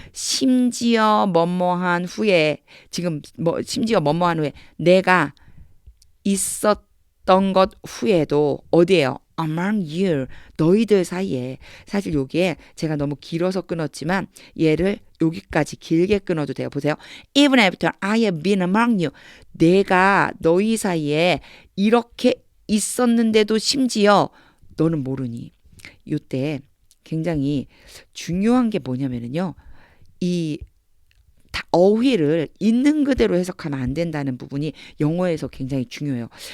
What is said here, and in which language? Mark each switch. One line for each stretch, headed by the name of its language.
Korean: 심지어 뭐뭐한 후에, 지금 심지어 뭐뭐한 후에 내가 있었던 것 후에도 어디에요?
English: Among you.
Korean: 너희들 사이에. 사실 여기에 제가 너무 길어서 끊었지만 얘를 여기까지 길게 끊어도 돼요. 보세요.
English: Even after I have been among you.
Korean: 내가 너희 사이에 이렇게 있었는데도 심지어 너는 모르니. 이때 굉장히 중요한 게 뭐냐면요. 이 어휘를 있는 그대로 해석하면 안 된다는 부분이 영어에서 굉장히 중요해요.